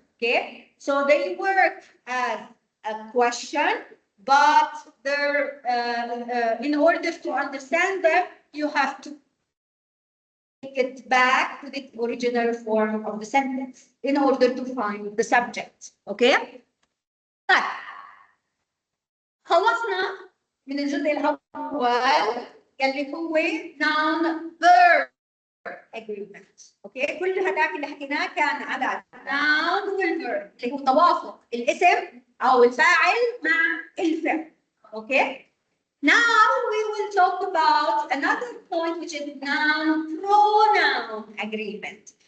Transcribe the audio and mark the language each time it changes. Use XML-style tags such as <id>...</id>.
<en>Okay, so they work as a question, but they're in order to understand them, you have to take it back to the original form of the sentence in order to find the subject. Okay?</en> <ar>طيب خلصنا من الجزء الأول اللي هو</ar> <en>noun verb agreement.</en> <ar>اوكي كل هذاك اللي حكيناه كان على noun والverb اللي هو توافق الاسم او الفاعل مع الفعل.</ar> <en>Okay Now we will talk about another point which is noun pronoun agreement.</en>